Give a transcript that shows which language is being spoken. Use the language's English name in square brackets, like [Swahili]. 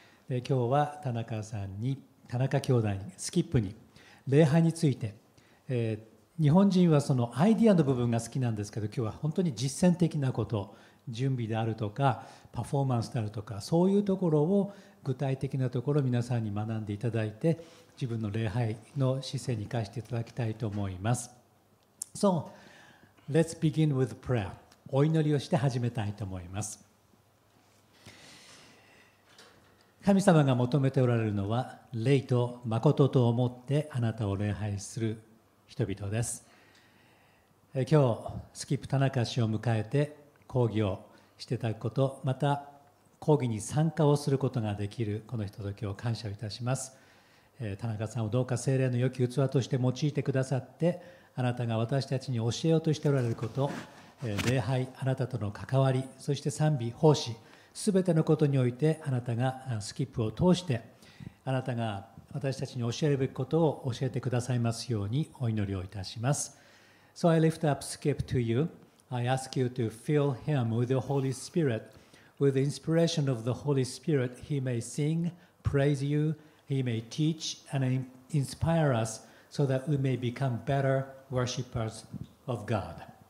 [Japanese] で今日は田中さんに、田中兄弟に、スキップに礼拝について、日本人はそのアイディアの部分が好きなんですけど、今日は本当に実践的なこと、準備であるとかパフォーマンスであるとか、そういうところを具体的なところを皆さんに学んでいただいて、自分の礼拝の姿勢に生かしていただきたいと思います。 [English] So, let's begin with prayer. [Japanese] お祈りをして始めたいと思います。神様が求めておられるのは、霊と誠と思ってあなたを礼拝する人々です。今日スキップ田中氏を迎えて講義をしていただくこと、また講義に参加をすることができるこの人と今日感謝をいたします。田中さんをどうか聖霊の良き器として用いてくださって、あなたが私たちに教えようとしておられること、礼拝、あなたとの関わり、そして賛美、奉仕、すべてのことにおいてあなたがスキップを通してあなたが私たちに教えるべきことを教えてくださいますようにお祈りをいたします。 [English] So I lift up Skip to you. I ask you to fill him with the Holy Spirit. With the inspiration of the Holy Spirit, he may sing, praise you, he may teach and inspire us so that we may become better worshipers of God.